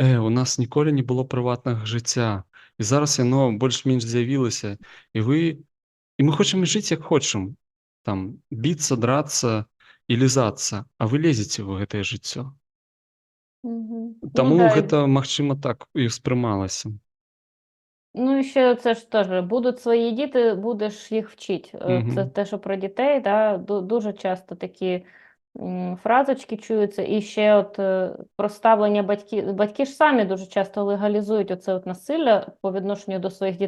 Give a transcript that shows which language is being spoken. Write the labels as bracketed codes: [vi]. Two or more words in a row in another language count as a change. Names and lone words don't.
[be] у нас ніколі не было прыватнага жыцця, і зараз яно больш-менш з'явілася, і мы хочам жыць як хочам, там біцца, драцца і лізацца, а вы лезеце ў гэтае жыццё. Мгм. Ну Таму да, гэта, магчыма, так і ўспрымалася. [uk] ну і ще це ж теж будуть свої діти, будеш їх вчити. Це Мгм. те, що про дітей, да, дуже часто такі фразочки чуються. І ще от про ставлення батьків. Батьки ж самі дуже часто легалізують оце от насилля по відношенню до своїх дітей.